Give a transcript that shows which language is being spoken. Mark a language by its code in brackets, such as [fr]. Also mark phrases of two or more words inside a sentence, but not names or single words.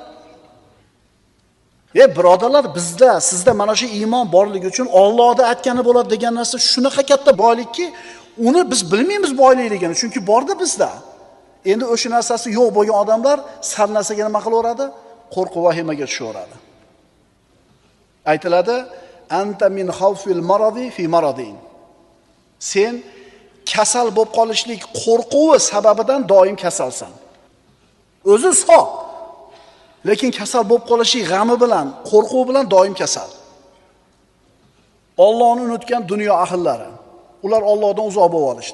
[uz] Birodarlar, bizda, sizda mana shu iymon borligi uchun Allohni aytgani bo'ladi degan narsa shunaqa katta boylikki, uni biz bilmaymiz boyligini, chunki borda bizda. Endi o'sha narsasi yo'q bo'lgan odamlar sal narsaga nima qilaveradi? Qo'rquv vahimaga tushaveradi. Aytiladi, [ar] أنت من خوف المرض في مرض. [uz] Sen kasal bo'lib qolishlik qo'rquvi sababidan doim kasalsan. O'zi sog', lekin kasal bo'lib qolishlik g'ami bilan, qo'rquv bilan doim kasal. Allohni unutgan dunyo ahllari, ular Allohdan uzoq bo'lib olishdi.